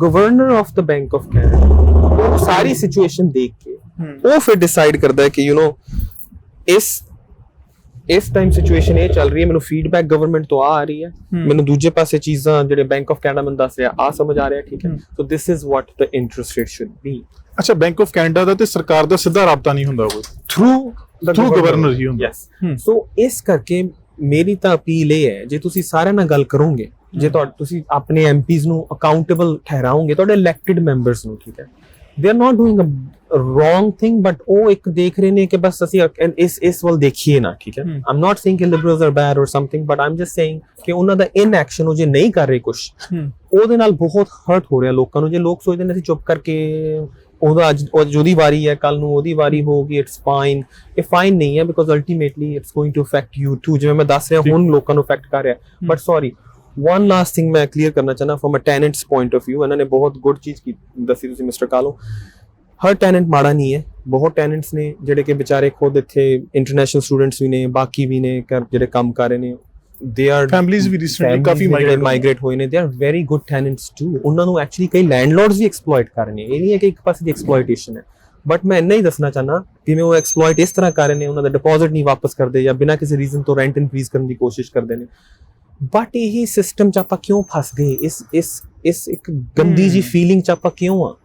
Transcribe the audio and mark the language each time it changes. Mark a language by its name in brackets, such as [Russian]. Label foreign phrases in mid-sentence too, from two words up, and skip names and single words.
[Punjabi] ਸੋ [English] Governor of the Bank of Canada [Punjabi] ਉਹ ਸਾਰੀ ਸਿਚੁਏਸ਼ਨ ਦੇਖ ਕੇ ਉਹ ਫਿਰ ਡਿਸਾਈਡ ਕਰਦਾ ਹੈ ਕਿ [English] you know [Punjabi] ਇਸ ਟਾਈਮ ਸਿਚੁਏਸ਼ਨ ਇਹ ਚੱਲ ਰਹੀ ਹੈ, ਮੈਨੂੰ ਫੀਡਬੈਕ ਗਵਰਨਮੈਂਟ ਤੋਂ ਆ ਰਹੀ ਹੈ, ਮੈਨੂੰ ਦੂਜੇ ਪਾਸੇ ਚੀਜ਼ਾਂ ਜਿਹੜੇ ਬੈਂਕ ਆਫ ਕੈਨੇਡਾ ਮੈਨੂੰ ਦੱਸ ਰਿਹਾ ਆ ਸਮਝ ਆ ਰਿਹਾ, ਠੀਕ ਹੈ, [English] so this is what the interest rate should be. [Punjabi] ਅੱਛਾ, ਬੈਂਕ ਆਫ ਕੈਨੇਡਾ ਦਾ ਤੇ ਸਰਕਾਰ ਦਾ ਸਿੱਧਾ ਰਾਬਤਾ ਨਹੀਂ ਹੁੰਦਾ, ਕੋਈ [English] through governor [Punjabi] ਹੀ ਹੁੰਦਾ। [English] yes, so [Punjabi] ਇਸ ਕਰਕੇ ਮੇਰੀ ਤਾਂ ਅਪੀਲ ਇਹ ਹੈ, ਜੇ ਤੁਸੀਂ ਸਾਰਿਆਂ ਨਾਲ ਗੱਲ ਕਰੋਗੇ, ਜੇ ਤੁਸੀਂ ਆਪਣੇ ਐਮਪੀਜ਼ ਨੂੰ ਅਕਾਊਂਟੇਬਲ ਠਹਿਰਾਓਗੇ, ਤੁਹਾਡੇ [English] elected members [Punjabi] ਨੂੰ, ਠੀਕ ਹੈ, [English] they are not doing a wrong thing, but [Punjabi] ਉਹ ਇੱਕ ਦੇਖ ਰਹੇ ਨੇ ਕਿ ਬਸ ਅਸੀਂ ਇਸ ਵੱਲ ਦੇਖੀਏ ਨਾ, ਠੀਕ ਹੈ। [English] I'm not saying [Punjabi] ਕਿ [English] liberals are bad or something, but I'm just saying [Punjabi] ਕਿ ਉਹਨਾਂ ਦਾ inaction ਉਹ ਜੇ ਨਹੀਂ ਕਰ ਰਹੇ ਕੁਝ, ਉਹਦੇ ਨਾਲ ਬਹੁਤ ਹਰਟ ਹੋ ਰਿਹਾ ਲੋਕਾਂ ਨੂੰ। ਜੇ ਲੋਕ ਸੋਚਦੇ ਨੇ ਅਸੀਂ ਚੁੱਪ ਕਰਕੇ ਉਹਦਾ ਅੱਜ ਉਹਦੀ ਵਾਰੀ ਹੈ, ਕੱਲ ਨੂੰ ਉਹਦੀ ਵਾਰੀ ਹੋਊਗੀ, [English] it's fine, [Punjabi] ਇਹ ਫਾਈਨ ਨਹੀਂ ਹੈ, [English] because ultimately it's going to affect you too, [Punjabi] ਜਿਵੇਂ ਮੈਂ ਦੱਸ ਰਿਹਾ ਹੁਣ ਲੋਕਾਂ ਨੂੰ ਅਫੈਕਟ ਕਰ ਰਿਹਾ। [English] but sorry, one last thing [Punjabi] ਮੈਂ clear ਕਰਨਾ ਚਾਹਨਾ [English] from a tenant's point of view, [Punjabi] ਇਨ੍ਹੋਂਨੇ ਬਹੁਤ good ਚੀਜ਼ ਕੀ ਦੱਸੀ ਤੁਸੀਂ ਮਿਸਟਰ ਕਾਲੋ, ਹਰ tenant ਮਾੜਾ ਨਹੀਂ ਹੈ, ਬਹੁਤ tenants ਨੇ ਜਿਹੜੇ ਕਿ ਵਿਚਾਰੇ ਖੁਦ ਇੱਥੇ [English] international students [Punjabi] ਵੀ ਨੇ, ਬਾਕੀ ਵੀ ਨੇ ਜਿਹੜੇ ਕੰਮ ਕਰ ਰਹੇ ਨੇ, [English] they are families ਵੀ recently ਕਾਫੀ migrate [Punjabi] ਹੋਏ ਨੇ, [English] they are very good tenants too। [Punjabi] ਉਹਨਾਂ ਨੂੰ actually ਕਈ landlords ਵੀ exploit ਕਰ ਰਹੇ ਨੇ, ਇਹ ਨਹੀਂ ਹੈ ਕਿ ਇੱਕ ਪਾਸੇ ਦੀ exploitation ਹੈ, ਬਟ ਮੈਂ ਇੰਨਾ ਹੀ ਦੱਸਣਾ ਚਾਹਨਾ ਜਿਵੇਂ ਉਹ ਐਕਸਪਲੋਇਟ ਇਸ ਤਰ੍ਹਾਂ ਕਰ ਰਹੇ ਨੇ, ਉਹਨਾਂ ਦਾ ਡਿਪੋਜ਼ਿਟ ਨਹੀਂ ਵਾਪਸ ਕਰਦੇ ਜਾਂ ਬਿਨਾਂ ਕਿਸੇ ਰੀਜ਼ਨ ਤੋਂ [English] rent increase [Punjabi] ਕਰਨ ਦੀ ਕੋਸ਼ਿਸ਼ ਕਰਦੇ ਨੇ। ਬਟ ਇਹ ਸਿਸਟਮ ਚ ਆਪਾਂ ਕਿਉਂ ਫਸ ਗਏ, ਇਸ ਇੱਕ ਗੰਦੀ ਜੀ ਫੀਲਿੰਗ ਚ ਆਪਾਂ ਕਿਉਂ ਆ?